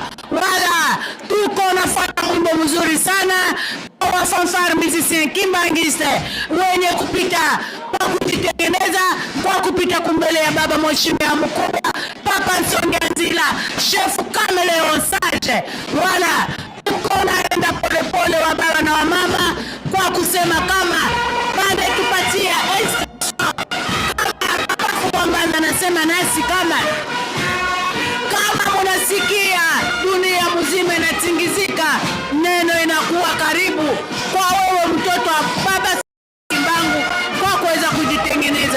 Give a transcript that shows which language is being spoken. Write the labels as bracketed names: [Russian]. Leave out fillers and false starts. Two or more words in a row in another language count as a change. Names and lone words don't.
[Swahili] Wala tuko nafuata mwimbo mzuri sana wa [French] fanfare musicien [Swahili] Kimbangiste wenye kupita kwa kujitengeneza kwa kupita kumbele ya baba mheshimiwa mkubwa Papa Nsonga Nzila chef Kameleon Sage. Wala tuko naenda polepole wa baba na wa mama kwa kusema kama pande tupatia Papa Fumwa Mbanza anasema nasi kama munasikia dunia mzima inatingizika, neno inakuwa karibu kwa wewe mtoto wa baba Kimbangu kwa kuweza kujitengeneza.